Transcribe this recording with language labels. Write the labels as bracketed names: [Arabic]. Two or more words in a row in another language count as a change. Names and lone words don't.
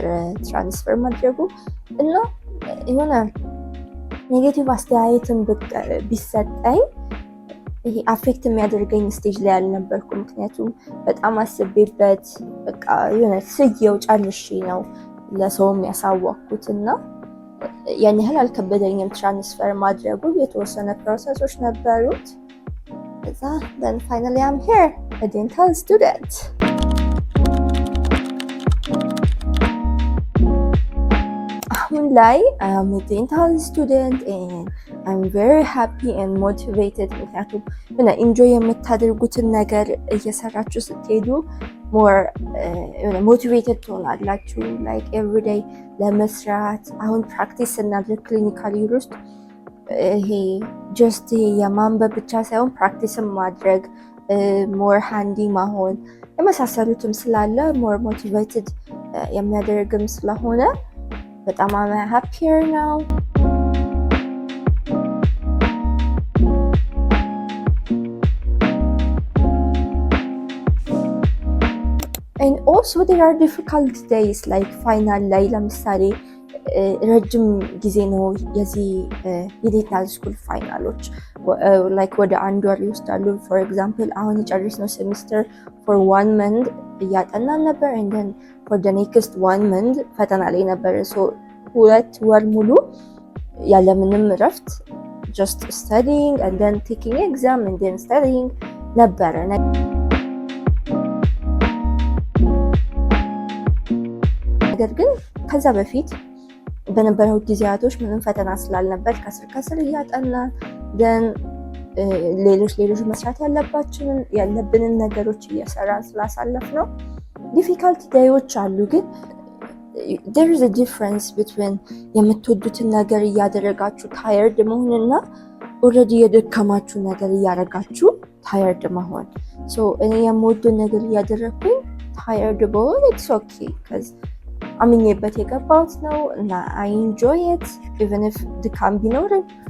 [Amharic] ትራንስፈር ማድረጉ እና የሆነ ኔጌቲቭ አስተያየትን ቢሰጠኝ ይሄ አፌክት የሚያደርገኝ ስቴጅ ላይ አልነበርኩም። ምክንያቱም በጣም አስቤበት በቃ የሆነ ስየው ጨርሼ ነው ለሰውም ያሳወቅኩት እና ያን ያህል አልከበደኝም ትራንስፈር ማድረጉ። የተወሰነ ፕሮሰሶች ነበሩት። [English] Then finally I'm here, a dental student. [Amharic] አሁን ላይ [English] I'm a dental student and I'm very happy and motivated [Amharic] ምክንያቱም ኢንጆይ የምታደርጉትን ነገር እየሰራችሁ ስትሄዱ [English] more motivated [Amharic] ትሆናላችሁ [English] like every day [Amharic] ለመስራት። አሁን ፕራክቲስ እናድርግ [English] clinical year [Amharic] ውስጥ ይሄ ጀስት የማንበብ ብቻ ሳይሆን ፕራክቲስም ማድረግ [English] more handy [Amharic] ማሆን የመሳሰሉትም ስላለ [English] more motivated [Amharic] የሚያደርግም ስለሆነ በጣም ሃፒየር ነው። [English] and also there are difficult days like final [Amharic] ላይ ለምሳሌ ረጅም ጊዜ ነው የዚህ የዴንታል ስኩል ፋይናሎች ላይክ ወደ 1 ወር ይወስዳሉ። [English] for example [Amharic] አሁን የጨረስነው ሴሚስተር [English] for 1 month [Amharic] እያጠናን ነበር [English] and then for the next 1 [Amharic] መንዝ ፈተና ላይ ነበር። 2 ወር ሙሉ ያለምንም እረፍት [English] just studying and then taking exam and then studying [Amharic] ነበር። ነገር ግን ከዛ በፊት በነበረው ጊዜያቶች ምንም ፈተና ስላልነበር ከስር እያጠናን ደን ሌሎች መስራት ያለብንን ነገሮች እየሰራን ስላሳለፍ ነው። [English] difficult days [Amharic] አሉ፣ ግን [English] there is a difference between [Amharic] የምትወዱትን ነገር እያደረጋችሁ ታየርድ መሆንና ኦልሬዲ የደከማችሁ ነገር እያደረጋችሁ ታየርድ መሆን። እኔ የምወደውን ነገር እያደረግኩኝ ታየርድ በሆን [English] it's okay [Amharic] አምኜበት የገባሁት ነው እና [English] I enjoy it even if [Amharic] ድካም ቢኖርም።